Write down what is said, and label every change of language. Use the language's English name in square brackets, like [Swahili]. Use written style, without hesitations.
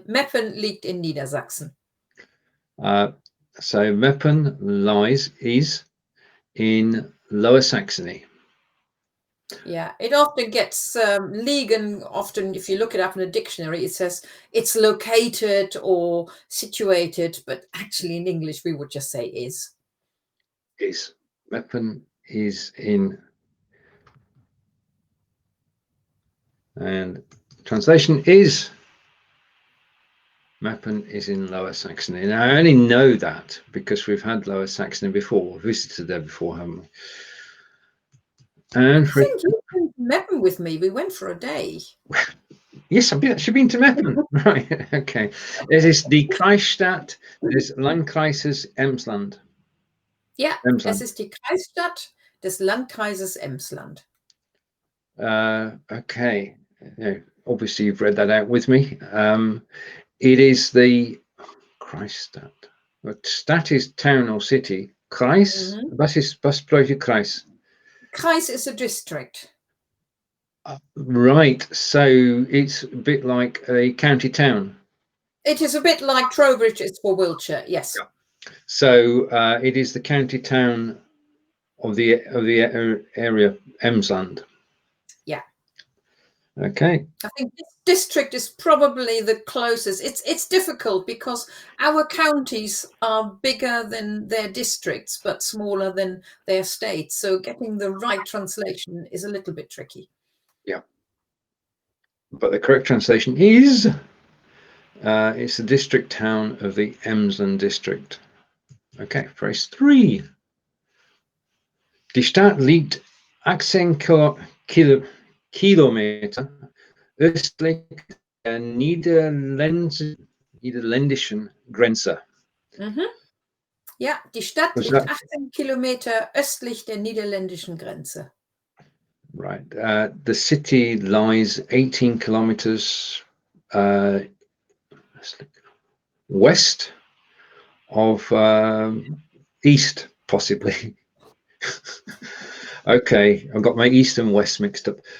[German] Meppen liegt in Niedersachsen. [English] So Meppen is in Lower Saxony. Yeah, it often gets liegen. Often, if you look it up in a dictionary, it says it's located or situated, but actually in English we would just say is. Is. Meppen is in. And translation is Meppen is in Lower Saxony. Now, I only know that because we've had Lower Saxony before, visited there before, haven't we? And I think you went to Meppen with me. We went for a day. Yes, I've been to Meppen. Right, okay. It is the [German] Kreisstadt des Landkreises Emsland. Ja, Emsland. es ist die Kreisstadt des Landkreises Emsland. [English] Okay. Obviously, you've read that out with me. It is the Kreisstadt. But Stadt is town or city. [German] Kreis? Was bedeutet Kreis? [English] Kreis is a district. Right. So it's a bit like a county town. It is a bit like Trowbridge is for Wiltshire. Yes. Yeah. So it is the county town of the area Emsland. Yeah. Okay. I think this district is probably the closest. It's difficult because our counties are bigger than their districts, but smaller than their states. So getting the right translation is a little bit tricky. Yeah. But the correct translation is it's the district town of the Emsland district. Okay, phrase 3. [German] Die Stadt liegt 18 Kilometer östlich der niederländischen Grenze. Mhm. Ja, die Stadt [English] Was [German] liegt [English] that? [German] 18 Kilometer östlich der niederländischen Grenze. [English] Right. The city lies 18 kilometers west of east, possibly. Okay, I've got my east and west mixed up.